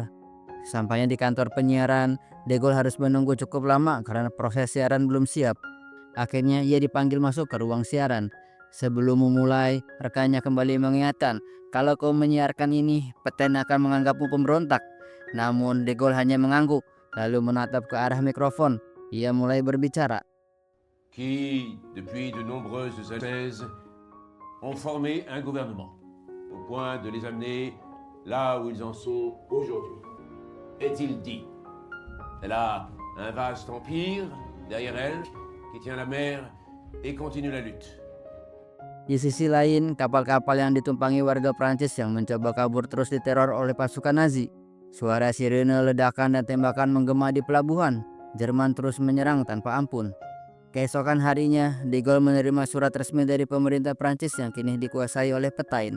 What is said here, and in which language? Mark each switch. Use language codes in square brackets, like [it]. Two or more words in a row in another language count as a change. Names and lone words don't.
[id] Sampainya di kantor penyiaran, de Gaulle harus menunggu cukup lama karena proses siaran belum siap. Akhirnya ia dipanggil masuk ke ruang siaran. Sebelum memulai, rekannya kembali mengingatkan, kalau kau menyiarkan ini, Petain akan menganggapmu pemberontak. Namun de Gaulle hanya mengangguk, lalu menatap ke arah mikrofon. Ia mulai berbicara. [fr] Qui, depuis de nombreuses années, ont formé un gouvernement, au point de les amener là où ils en sont aujourd'hui. Est-il dit? Elle a un vaste empire derrière elle qui tient la mer et continue la lutte. [id] Di sisi lain, kapal-kapal yang ditumpangi warga Prancis yang mencoba kabur terus diteror oleh pasukan Nazi. Suara sirene, ledakan, dan tembakan menggema di pelabuhan. Jerman terus menyerang tanpa ampun. Keesokan harinya, de Gaulle menerima surat resmi dari pemerintah Prancis yang kini dikuasai oleh Petain.